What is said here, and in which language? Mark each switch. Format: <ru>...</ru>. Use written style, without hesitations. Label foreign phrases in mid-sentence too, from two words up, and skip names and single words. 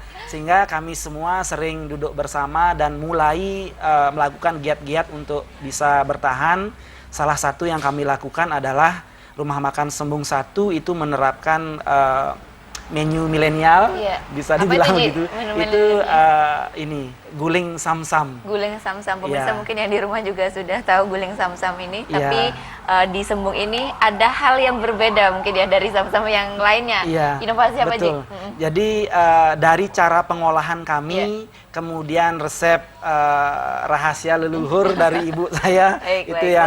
<id>Sehingga kami semua sering duduk bersama dan mulai melakukan giat-giat untuk bisa bertahan. Salah satu yang kami lakukan adalah Rumah Makan Sembung 1 itu menerapkan menu milenial, bisa dibilang gitu. Itu ini guling samsam. Guling samsam, pemirsa mungkin yang di rumah juga sudah tahu guling samsam ini. Tapi di Sembung ini ada hal yang berbeda mungkin ya dari samsam yang lainnya. Inovasi apa, Ji? Jadi dari cara pengolahan kami, kemudian resep rahasia leluhur dari ibu saya, itu yang</id>